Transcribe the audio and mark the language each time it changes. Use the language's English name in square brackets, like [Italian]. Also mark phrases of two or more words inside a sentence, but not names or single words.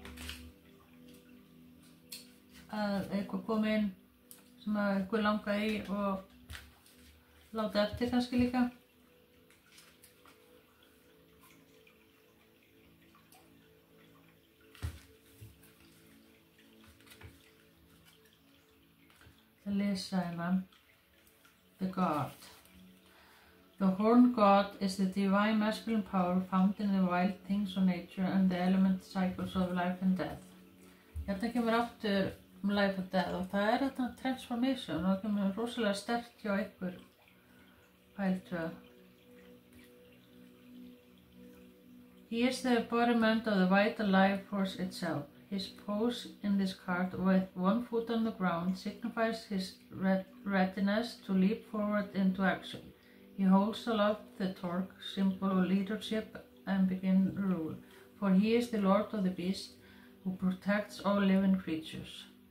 [Icelandic] eitthvað kom inn sem að eitthvað langaði í og láta eftir kannski líka. Það lesa The God. [English] The horned God is the divine masculine power found in the wild things of nature and the element cycles of life and death. [Icelandic] Hérna kemur aftur [English] life and death [Icelandic] og það þetta transformation og það kemur rosalega sterkt hjá ykkur pæltöð. [English] He is the embodiment of the vital life force itself. His pose in this card with one foot on the ground signifies his readiness to leap forward into action. He holds aloft the torque, symbol of leadership, and begin rule, for he is the lord of the beast who protects all living creatures.